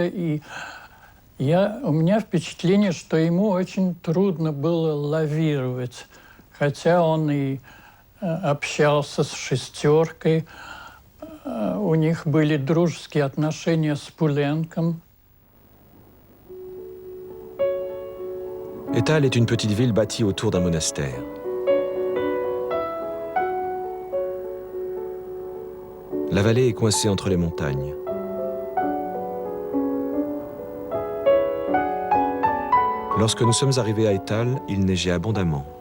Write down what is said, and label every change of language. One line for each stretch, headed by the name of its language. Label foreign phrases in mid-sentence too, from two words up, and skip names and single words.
Russian: И у меня впечатление, что ему очень трудно было лавировать, хотя он и общался с «шестеркой», у них были дружеские отношения с Пуленком.
French: Étal est une petite ville bâtie autour d'un monastère. La vallée est coincée entre les montagnes. Lorsque nous sommes arrivés à Étal, il neigeait abondamment.